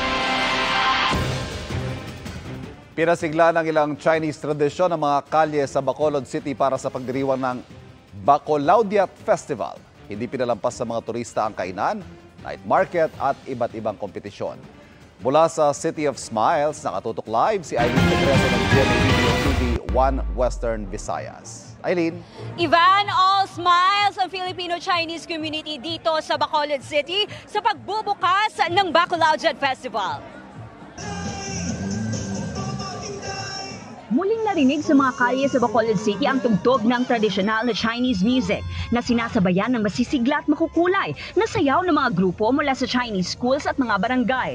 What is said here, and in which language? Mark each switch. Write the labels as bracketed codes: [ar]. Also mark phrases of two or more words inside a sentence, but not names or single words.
[tl] Pinasigla ng ilang Chinese tradisyon ang mga kalye sa Bacolod City para sa pagdiriwang ng Bacolaudiat Festival. Hindi pinalampas sa mga turista ang kainan, [en] night market [tl] at iba't ibang kompetisyon. Mula sa City of Smiles, nakatutok live si Eileen Pedreso ng GMA Video TV 1 Western Visayas. Eileen? Ivan, [en] all smiles [tl] ang [en] Filipino-Chinese community [tl] dito sa Bacolod City sa pagbubukas ng Bacolaudiat Festival. Muling narinig sa mga kalye sa Bacolod City ang tugtog ng tradisyonal na [en] Chinese music [tl] na sinasabayan ng masisigla at makukulay na sayaw ng mga grupo mula sa [en] Chinese schools [tl] at mga barangay.